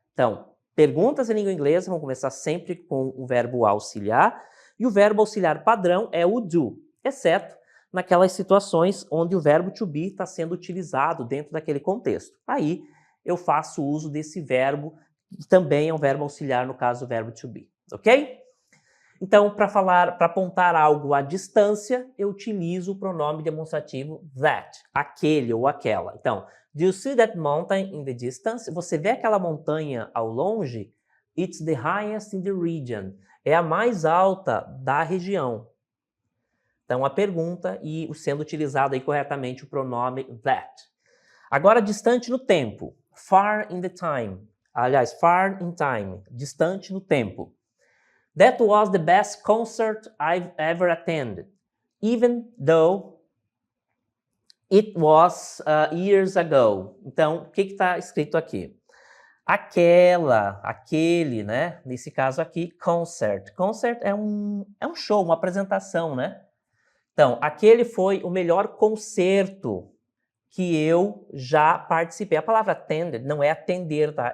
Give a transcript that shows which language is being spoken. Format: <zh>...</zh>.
<pt>Então, perguntas em língua inglesa vão começar sempre com o verbo auxiliar e o verbo auxiliar padrão é o do, exceto naquelas situações onde o verbo to be está sendo utilizado dentro daquele contexto. Aí eu faço uso desse verbo, que também é um verbo auxiliar, no caso o verbo to be, ok? Então, para apontar algo à distância, eu utilizo o pronome demonstrativo that, aquele ou aquela.</pt> <en>Então, do you see that mountain in the distance?</en> <pt>Você vê aquela montanha ao longe?</pt> <en>It's the highest in the region.</en> <pt>É a mais alta da região. Então, a pergunta e sendo utilizado aí corretamente o pronome that. Agora, distante no tempo.</pt> <en>Far in the time. Aliás, far in time.</en> <pt>Distante no tempo.</pt> <en>That was the best concert I've ever attended, even though it was years ago.</en> <pt>Então, o que está escrito aqui? Aquela, aquele, né? Nesse caso aqui, concert. Concert é um show, uma apresentação, né? Então, aquele foi o melhor concerto que eu já participei. A palavra attended não é atender, tá?</pt>